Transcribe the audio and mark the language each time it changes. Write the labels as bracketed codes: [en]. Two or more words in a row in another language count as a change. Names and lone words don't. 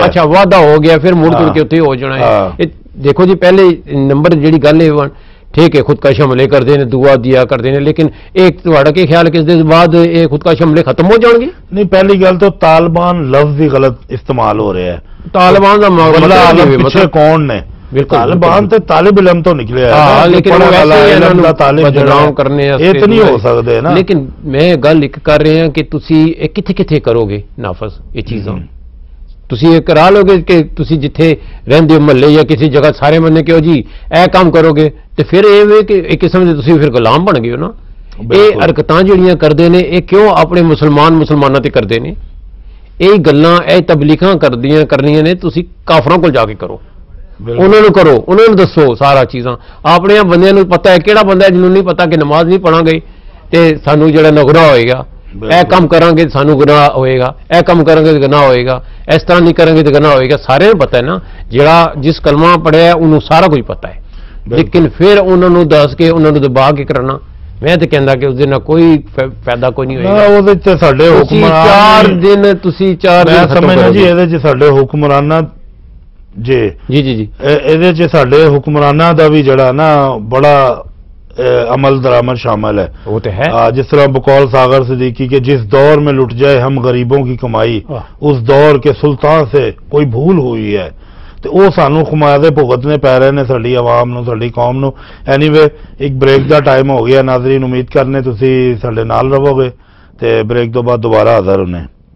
[ur] اچھا وعدہ ہو گیا پھر مڑ کر کے اتنے ہو جانا ہے. دیکھو جی پہلے نمبر جیڑی گل ہے ٹھیک ہے خودکش حملے کرتے ہیں، دعا دیا کرتے ہیں، لیکن ایک تھوڑا کے خیال کہ اس دے بعد یہ خودکش حملے ختم ہو جان گے؟ نہیں، [pa] پہلی گل [ur] تو طالبان لفظ ہی غلط استعمال ہو رہا ہے. طالبان کا [pa] پیچھے کون نے؟ طالبان تے طالب علم تو نکلے نہیں ہو سکتے نا. لیکن میں گل ایک کر رہے ہیں کہ تسی کتھے کتھے کرو گے نافذ یہ چیزاں؟ تسی یہ کرا لو گے کہ تسی جتھے رہندے ہو محلے یا کسی جگہ سارے مننے کہ جی اے کام کرو گے تو پھر یہ کہ ایک قسم سے تسی پھر غلام بن گئے ہو نا. یہ حرکتاں جڑیاں کردے نے یہ کیوں اپنے مسلمانوں تے کردے نے؟ یہ گلاں اے تبلیغاں کرنیاں نے تسی کافراں کول جا کے کرو، انہوں نے کرو، انہوں نے دسو سارا چیزاں. اپنے بندیاں نوں پتہ ہے کیڑا بندہ ہے جنہوں نہیں پتا کہ نماز نہیں پڑھاں گے تے سانو جڑا نہ گناہ ہوئے گا، اے کام کریں گے سانو گناہ ہوئے گا، اے کام کریں گے تو گناہ ہوئے گا، اس طرح نہیں کریں گے تو گناہ ہوئے گا. سارے پتہ ہے نا، جڑا جس کلمہ پڑھیا ہے انہوں سارا کچھ پتہ ہے. لیکن پھر انہوں نے دس کے انہوں نے دبا کے کرنا ਮੈਂ ਤੇ ਕਹਿੰਦਾ ਕਿ ਉਹਦੇ ਨਾਲ ਕੋਈ ਫਾਇਦਾ ਕੋਈ ਨਹੀਂ ਹੋਏਗਾ। ਉਹਦੇ ਚ ਸਾਡੇ ਹੁਕਮਰਾਨ 4 ਦਿਨ ਤੁਸੀਂ 4 ਦਿਨ ਮੈਂ ਸਮਝਦਾ ਜੀ ਇਹਦੇ ਚ ਸਾਡੇ ਹੁਕਮਰਾਨਾਂ ਜੀ ਇਹਦੇ ਚ ਸਾਡੇ ਹੁਕਮਰਾਨਾਂ ਦਾ ਵੀ ਜਿਹੜਾ ਨਾ ਬੜਾ [ur] عمل درآمد شامل ہے، وہ تو ہے جس طرح بقول ساغر صدیقی کہ جس دور میں لٹ جائے ہم غریبوں کی کمائی اس دور کے سلطان سے کوئی بھول ہوئی ہے، [pa] تو وہ سانو خمیازے بھگتنے پی رہے نے ساڈی عوام نو ساڈی قوم نو۔ اینی وے ایک بریک دا ٹائم ہو گیا ناظرین، امید کرنے تسی ساڈے نال رہو گے تے بریک تو بعد دوبارہ حاضر ہونے۔